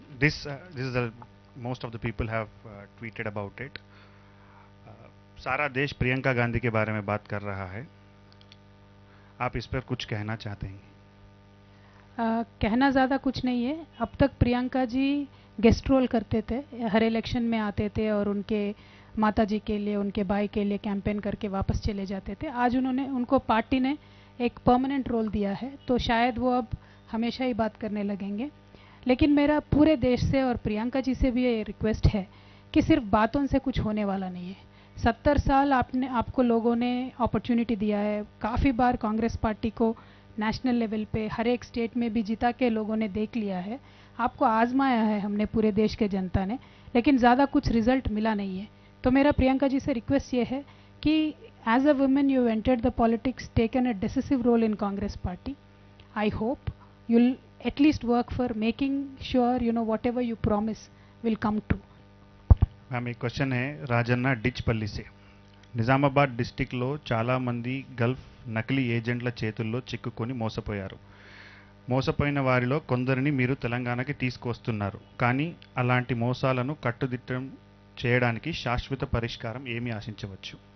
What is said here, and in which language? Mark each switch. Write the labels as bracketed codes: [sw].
[en] This is most of the people have tweeted about it. [hi] सारा देश प्रियंका गांधी के बारे में बात कर रहा है, आप इस पर कुछ कहना चाहते हैं? कहना ज़्यादा कुछ नहीं है. अब तक प्रियंका जी गेस्ट रोल करते थे, हर इलेक्शन में आते थे और उनके माता जी के लिए, उनके भाई के लिए कैंपेन करके वापस चले जाते थे। आज उनको पार्टी ने एक परमानेंट रोल दिया है, तो शायद वो अब हमेशा ही बात करने लगेंगे। लेकिन मेरा पूरे देश से और प्रियंका जी से भी ये रिक्वेस्ट है कि सिर्फ बातों से कुछ होने वाला नहीं है। 70 साल आपको लोगों ने अपॉर्चुनिटी दिया है, काफ़ी बार कांग्रेस पार्टी को नेशनल लेवल पे हर एक स्टेट में भी जिता के लोगों ने देख लिया है, आपको आजमाया है हमने पूरे देश के जनता ने, लेकिन ज़्यादा कुछ रिजल्ट मिला नहीं है। तो मेरा प्रियंका जी से रिक्वेस्ट ये है कि [en] As a women you entered the politics, taken a decisive role in Congress party. I hope you'll at least work for making sure whatever you promise will come true. [hi] Ma'am एक क्वेश्चन है రాజన్న డిచ్పల్లి से। [te] నిజామాబాద్ డిస్టిక్లో చాలామంది Gulf నకిలీ ఏజెంట్ల చేతుల్లో చిక్కుకొని మోసపోయారు. మోసపోయిన వారిలో కొందరిని మీరు తెలంగాణకి తీసుకొస్తున్నారు. కానీ అలాంటి మోసాలను కట్టుదిట్టం చేయడానికి శాశ్వత పరిష్కారం ఏమి ఆశించవచ్చు?